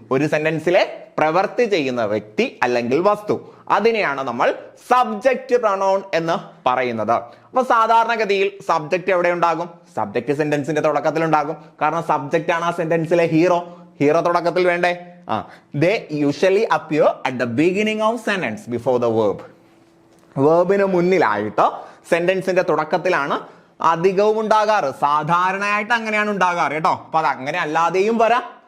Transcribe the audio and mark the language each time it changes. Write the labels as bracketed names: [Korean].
[Malayalam] ഒരു സെന്റൻസിലെ പ്രവൃത്തി ചെയ്യുന്ന വ്യക്തി അല്ലെങ്കിൽ വസ്തു, അതിനെയാണ് നമ്മൾ സബ്ജക്റ്റ് പ്രൊനൗൺ എന്ന് പറയുന്നത്. അപ്പൊ സാധാരണഗതിയിൽ സബ്ജക്റ്റ് എവിടെ ഉണ്ടാകും? സബ്ജക്റ്റ് സെന്റൻസിന്റെ തുടക്കത്തിൽ ഉണ്ടാകും. കാരണം സബ്ജക്റ്റ് ആണ് ആ സെന്റൻസിലെ ഹീറോ. തുടക്കത്തിൽ വേണ്ടേ? [English] They usually appear at the beginning of sentence before the verb. [Malayalam] വേർബിന് മുന്നിലായിട്ട് സെന്റൻസിന്റെ തുടക്കത്തിലാണ് അധികവും ഉണ്ടാകാറ്. സാധാരണയായിട്ട് അങ്ങനെയാണ് ഉണ്ടാകാറ് കേട്ടോ. അപ്പൊ അത് അങ്ങനെ അല്ലാതെയും വരാം.